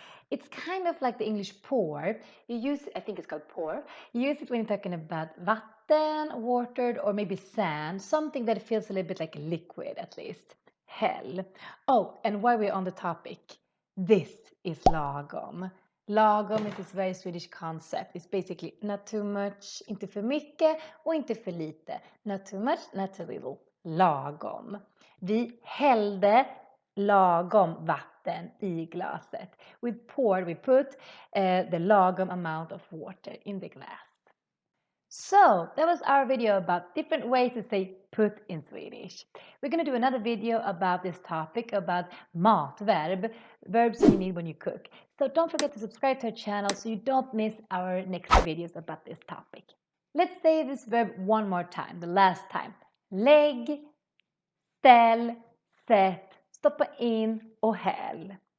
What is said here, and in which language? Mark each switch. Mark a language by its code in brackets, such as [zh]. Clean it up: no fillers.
[en] It's kind of like the English pour. You use, I think it's called pour. You use it when you're talking about vatten, watered, or maybe sand, something that feels a little bit like liquid at least. Häll. Oh, and while we're on the topic, this is lagom. Lagom is this very Swedish concept. It's basically not too much, [sv] inte för mycket och inte för lite. [en] Not too much, not too little. [sv] Lagom. Vi hällde lagom vatten i glaset. [en] We poured, we put the lagom amount of water in the glass. So that was our video about different ways to say put in Swedish. We're going to do another video about this topic, about matverb, verbs you need when you cook. So don't forget to subscribe to our channel so you don't miss our next videos about this topic. Let's say this verb one more time, the last time. [sv] Lägg, ställ, sätt, stoppa in och häll.